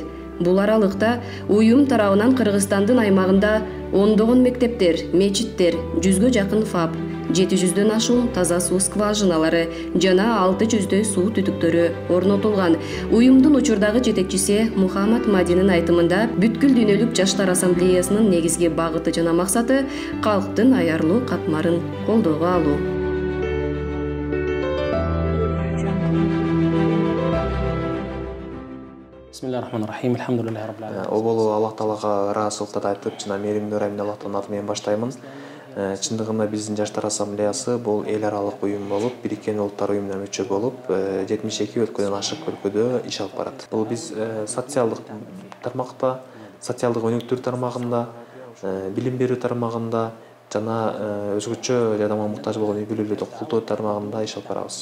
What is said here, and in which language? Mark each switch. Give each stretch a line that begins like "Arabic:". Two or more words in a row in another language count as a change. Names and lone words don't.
Kyrgyz: Бул аралыкта уюм тарабынан Кыргызстандын аймагында ондогон мектептер, мечиттер, 100гө жакын ФАП, 700дөн ашуун таза суу скважиналары жана 600дөй суу түтүктөрү орнотулган. Уюмдун учурдагы жетекчиси Мухаммад Мадинин айтымында, бүткүл дүйнөлүк жаштар ассамблеясынын негизги багыты жана максаты калктын аярлуу катмарын колдоого алуу.
Arabic: بسم الله الرحمن الرحيم. الحمد لله رب العالمين.
Kyrgyz: Оболу Аллах Таалага ыраазычылыктарды айтып, жана мээримдүү Райымды Аллахтын аты менен баштаймын. Чындыгында биздин жаштар ассамблеясы бул эл аралык уюм болуп, Бириккен Улуттар уюмуна мүчө болуп, 72 өлкөдөн ашык өлкөдө иш алып барат. Бул биз социалдык тармакта, социалдык өнүктүрүү тармагында, билим берүү тармагында жана өзгөчө жардамга муктаж болгон үй бүлөлөрдү колдоо тармагында иш алып барабыз.